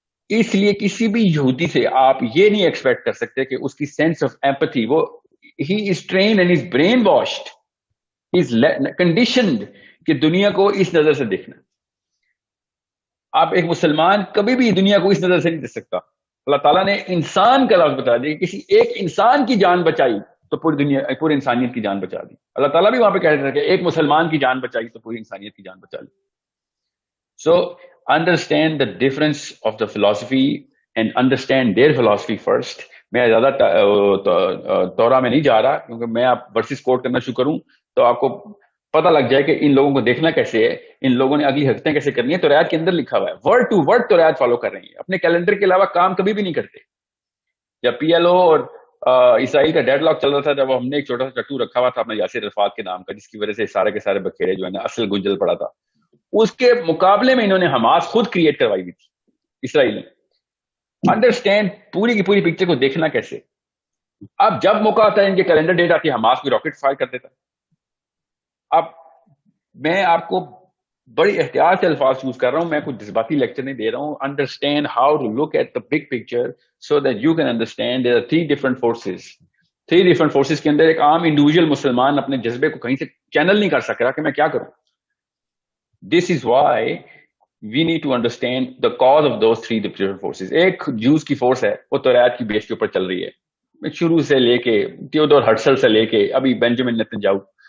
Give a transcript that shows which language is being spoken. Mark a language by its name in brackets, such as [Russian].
[Urdu] اس لیے کسی بھی یہودی سے آپ یہ نہیں ایکسپیکٹ کر سکتے کہ اس کی سینس آف ایمپتھی وہ [English] ہی is trained and is brainwashed is conditioned [Urdu] کہ دنیا کو اس نظر سے دیکھنا. آپ ایک مسلمان کبھی بھی دنیا کو اس نظر سے نہیں دیکھ سکتا. اللہ تعالیٰ نے انسان کا لفظ بتا دیا, کسی ایک انسان کی جان بچائی تو پوری دنیا پوری انسانیت کی جان بچا دی. اللہ تعالیٰ بھی وہاں پہ کہہ رہے تھے کہ ایک مسلمان کی جان بچائی تو پوری انسانیت کی جان بچا لی. [English] So understand the difference of the philosophy and understand their philosophy first. [Urdu] میں زیادہ تورا میں نہیں جا رہا کیونکہ میں آپ ورسز کوٹ کرنا شروع کروں تو آپ کو پتہ لگ جائے کہ ان لوگوں کو دیکھنا کیسے ہے, ان لوگوں نے اگلی حرکتیں کیسے کرنی ہے. تو توریت کے اندر لکھا ہوا ہے, word to word Tawrat follow کر رہی ہیں, اپنے کیلنڈر کے علاوہ کام کبھی بھی نہیں کرتے. جب پی ایل او اور اسرائیل کا ڈیڈ لاک چل رہا تھا, جب ہم نے ایک چھوٹا سا ٹٹو رکھا ہوا تھا اپنا یاسر عرفات کے نام کا, جس کی وجہ سے سارے کے سارے بکھیرے جو ہے نا اصل گنجل پڑا تھا, اس کے مقابلے میں انہوں نے حماس خود کریٹ کروائی ہوئی تھی اسرائیل نے. انڈرسٹینڈ پوری کی پوری پکچر کو دیکھنا کیسے. اب جب موقع آتا ہے ان کے کیلنڈر ڈیٹ آتی ہے, حماس بھی راکٹ فائر کر دیتا. اب میں آپ کو بڑی احتیاط سے الفاظ یوز کر رہا ہوں, میں کوئی جذباتی لیکچر نہیں دے رہا ہوں. [English] Understand how to look at the big picture so that you can understand there are 3 different forces. 3 different forces [Urdu] کے اندر ایک عام انڈیویجول مسلمان اپنے جذبے کو کہیں سے چینل نہیں کر سک رہا کہ میں کیا کروں. [English] This is why we need to understand the cause of those 3 different forces. [Urdu] ایک جوز کی فورس ہے, وہ توریت کی بیس کے اوپر چل رہی ہے, شروع سے لے کے تھیودور ہرٹزل سے لے کے ابھی بینجامن نتنیاہو.